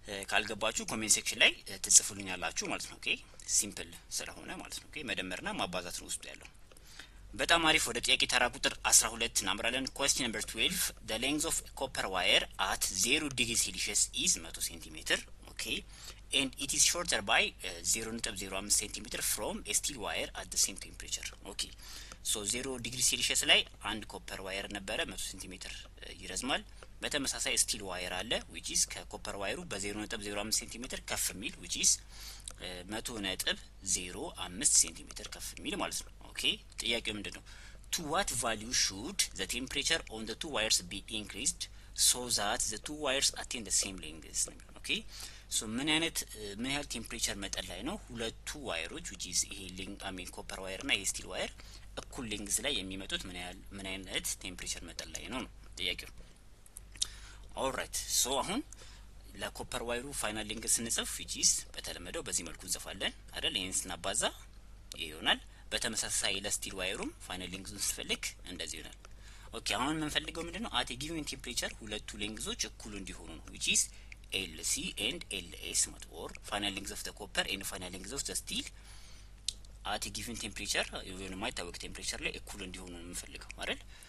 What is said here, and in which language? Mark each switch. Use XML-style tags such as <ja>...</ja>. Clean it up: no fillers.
<am>ካልገባችሁ ኮሜንት ሴክሽን ላይ ትጽፉልኛላችሁ ማለት ነው። ኦኬ ሲምፕል ስለሆነ ማለት ነው። ኦኬ መደመርና ማባዛት ነው ውስጡ ያለው። በጣም አሪፍ። ወደ ጥያቄ ተራ ቁጥር 12 እናምራለን።</am> <en>question number 12 the length of a copper wire at 0 degree Celsius is 100 cm. okay and it is shorter by 0.05 cm from a steel wire at the same temperature. okay so 0 degree Celsius</en> <am>ላይ አንድ ኮፐር ዋየር ነበረ 100 cm ይረዝማል። በተመሳሳይ ስቲል ዋየር አለ</am> <en>which is</en> <am>ከኮፐር ዋየሩ በ0.05 cm ከፍ የሚል which is 100.05 cm ከፍ የሚል ማለት ነው። ኦኬ ጥያቄው ምንድነው?</am> <en>to what value should the temperature on the two wires be increased so that the two wires attain the same length?</en> <am>ኦኬ ሶ ምን ያህል ቴምፕሬቸር መጠን ላይ ነው ሁለቱ ዋየሮች</am> <en>which is</en> <am>ይሄ ኮፐር ዋየር እና ይሄ ስቲል ዋየር እኩል ሌንግዝ ላይ የሚመጡት ምን አይነት ቴምፕሬቸር መጠን ላይ ነው ጥያቄው። ኦልራይት ሶ አሁን ለኮፐር ዋየሩ ፋይናል ሌንግዝ ስንጽፍ which is በተለመደው በዚህ መልኩ እንጽፋለን አይደል? ይሄን ስናባዛ ይሆናል። በተመሳሳይ ለስቲል ዋየሩም ፋይናል ሌንግዙን ስንፈልግ እንደዚህ ይሆናል። ኦኬ አሁን የምንፈልገው ምንድነው? አት ኤ ጊቨን ቴምፕሬቸር ሁለቱ ሌንግዞች እኩል እንዲሆኑ ነው</am> <en>which is LC and LS</en> <am>ማለት</am> <en>or final length of the copper and final length of the steel at a given temperature</en> <am>የሆነ የማይታወቅ ቴምፕሬቸር ላይ እኩል እንዲሆኑ ነው የምንፈልገው አይደል?</am>